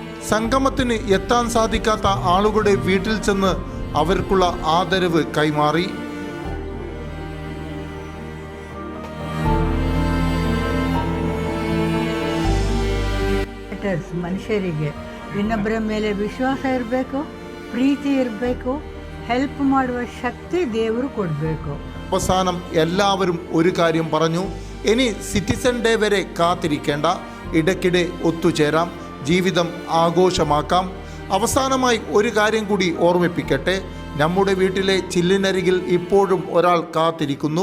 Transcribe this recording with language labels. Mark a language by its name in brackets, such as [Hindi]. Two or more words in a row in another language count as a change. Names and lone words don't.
[Malayalam] സംഗമത്തിന് എത്താൻ സാധിക്കാത്ത ആളുകളുടെ വീട്ടിൽ ചെന്ന് അവർക്കുള്ള ആദരവ് കൈമാറി. [Kannada] ಮನುಷ್ಯರಿಗೆ ಇನ್ನೊಬ್ಬರ ಮೇಲೆ ವಿಶ್ವಾಸ ಇರಬೇಕು, ಪ್ರೀತಿ ಇರಬೇಕು, ಹೆಲ್ಪ್ ಮಾಡುವ ಶಕ್ತಿ ದೇವರು ಕೊಡಬೇಕು. [Malayalam] അവസാനം എല്ലാവരും ഒരു കാര്യം പറഞ്ഞു, ഇനി സിറ്റിസൺ ഡേ വരെ കാത്തിരിക്കേണ്ട, ഇടയ്ക്കിടെ ഒത്തുചേരാം, ജീവിതം ആഘോഷമാക്കാം. അവസാനമായി ഒരു കാര്യം കൂടി ഓർമ്മിപ്പിക്കട്ടെ, നമ്മുടെ വീട്ടിലെ ചില്ലിനരികിൽ ഇപ്പോഴും ഒരാൾ കാത്തിരിക്കുന്നു.